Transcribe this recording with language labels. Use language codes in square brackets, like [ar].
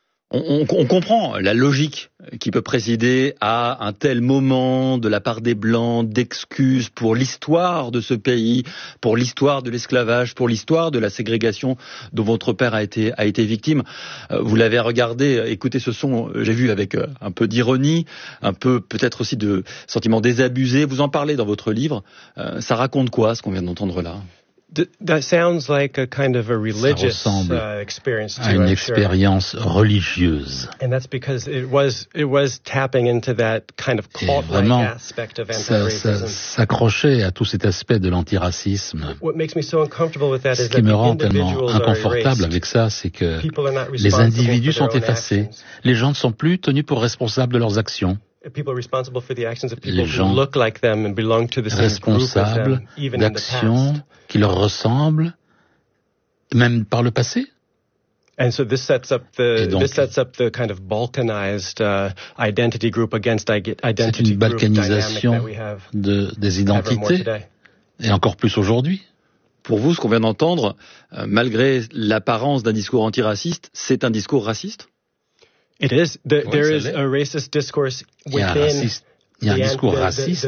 [fr] On comprend la logique qui peut présider à un tel moment de la part des Blancs d'excuses pour l'histoire de ce pays, pour l'histoire de l'esclavage, pour l'histoire de la ségrégation dont votre père a été victime. Vous l'avez regardé, écoutez ce son, j'ai vu avec un peu d'ironie, un peu peut-être aussi de sentiment désabusé. Vous en parlez dans votre livre. Ça raconte quoi ce qu'on vient d'entendre là? [en] That sounds like a kind of a religious experience. [fr] À une expérience religieuse. [en] And that's because it was tapping into that kind of cult-like aspect of anti-racism. [fr] Ça s'accrochait à tout cet aspect de l'antiracisme. [en] What makes me so uncomfortable with that is that the individuals are erased. [fr] Ce qui me rend tellement inconfortable avec ça, c'est que les individus sont effacés. Les gens ne sont plus tenus pour responsables de leurs actions. [en] People responsible for the actions of people who look like them and belong to the same group as them, even in the past. [fr] Qui leur ressemblent, même par le passé. [en] And so this sets up the kind of balkanized identity group against identity group. [fr] C'est une balkanisation des identités, et encore plus aujourd'hui. Pour vous, ce qu'on vient d'entendre, malgré l'apparence d'un discours antiraciste, c'est un discours raciste? [en] It is. There is a racist discourse within. [fr] Il y a un discours raciste.